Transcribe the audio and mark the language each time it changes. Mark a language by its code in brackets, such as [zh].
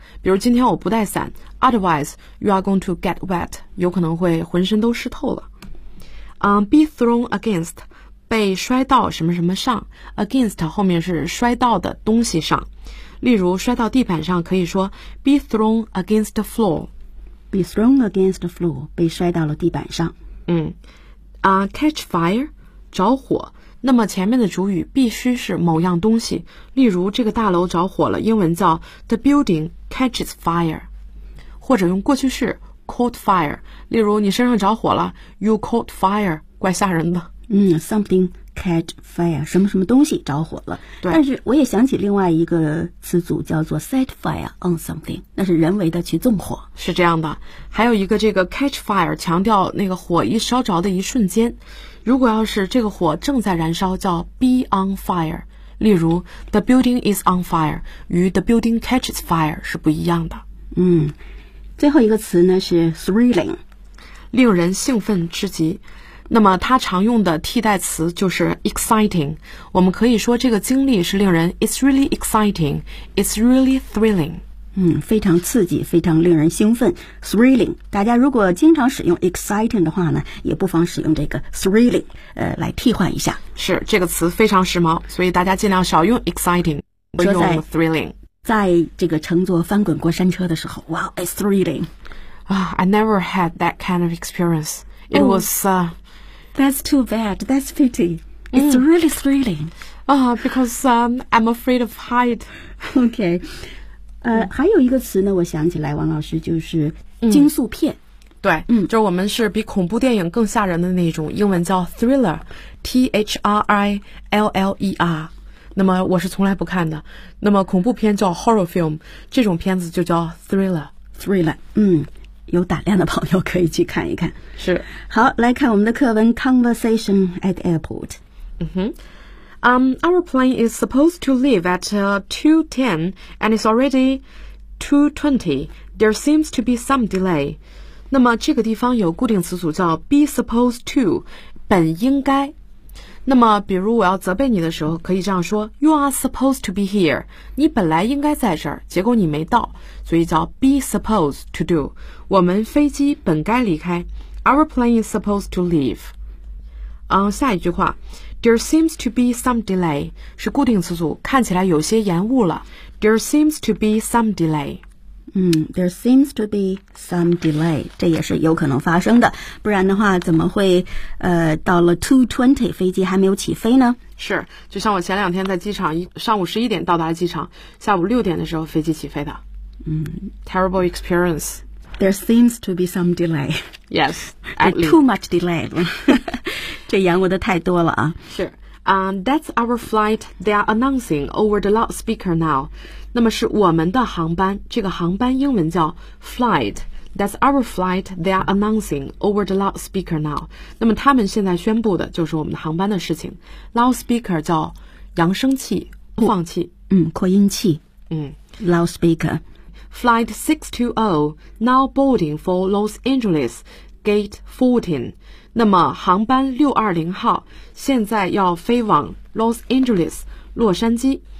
[zh] 比如今天我不带伞， [en] otherwise you are going to get wet， [zh] 有可能会浑身都湿透了。 be thrown against， 被摔到什么什么上， against 后面是摔到的东西上。例如摔到地板上可以说 [en] be thrown against the floor， be thrown against the floor， [zh] 被摔到了地板上。 catch fire，着火，那么前面的主语必须是某样东西。例如这个大楼着火了，英文叫 [en] The building catches fire， [zh] 或者用过去式 caught fire。例如你身上着火了， [en] You caught fire， [zh] 怪吓人的。 Something catch fire， 什么什么东西着火了。对，但是我也想起另外一个词组叫做 [en] set fire on something， [zh] 那是人为的去纵火，是这样的。还有一个这个 catch fire 强调那个火一烧着的一瞬间，如果要是这个火正在燃烧叫 be on fire。 [en] 例如 the building is on fire 与 the building catches fire [zh] 是不一样的。最后一个词呢是 thrilling，令人兴奋之极。那么它常用的替代词就是 exciting， 我们可以说这个经历是令人 [en] it's really exciting， it's really thrilling。 [zh] 非常刺激，非常令人兴奋， thrilling。大家如果经常使用 exciting 的话呢，也不妨使用这个 thrilling 来替换一下。是，这个词非常时髦，所以大家尽量少用 exciting， 不用 thrilling。在这个乘坐翻滚过山车的时候， [en] wow， it's thrilling。 I never had that kind of experience. It was that's too bad, that's pity. It's really thrilling. Because I'm afraid of height. [zh] Okay. 还有一个词呢我想起来王老师，就是惊悚片。对，就是我们是比恐怖电影更吓人的那种，英文叫 thriller， T-H-R-I-L-L-E-R。那么我是从来不看的。那么恐怖片叫 horror film， 这种片子就叫 thriller。 thriller， 有胆量的朋友可以去看一看。是，好，来看我们的课文 [en] conversation at airport。 Our plane is supposed to leave at 2:10 and it's already 2:20. There seems to be some delay. [zh] 那么这个地方有固定词组叫 be supposed to， 本应该。那么比如我要责备你的时候可以这样说， [en] You are supposed to be here， [zh] 你本来应该在这儿，结果你没到，所以叫 be supposed to do， 我们飞机本该离开。 [en] Our plane is supposed to leave。 [zh] 下一句话， [en] There seems to be some delay， [zh] 是固定词组，看起来有些延误了。 [en] There seems to be some delay。 There seems to be some delay， [zh] 这也是有可能发生的，不然的话怎么会到了 2:20 飞机还没有起飞呢？是，就像我前两天在机场，上午11点到达机场，下午6点的时候飞机起飞的。 [en] Terrible experience。 There seems to be some delay. Yes, too much delay. [zh] 这延误的太多了啊。 [en] 是。That's our flight. They are announcing over the loudspeaker now. [zh] 那么是我们的航班，这个航班英文叫 [en] flight， That's our flight. They are announcing over the loudspeaker now. [zh] 那么他们现在宣布的就是我们的航班的事情。Loudspeaker 叫扬声器、播放器。嗯，扩音器。嗯 [en] ，loudspeaker. Flight 620 now boarding for Los Angeles, gate 14. [zh] 那么航班620号现在要飞往 Los Angeles, 洛杉矶。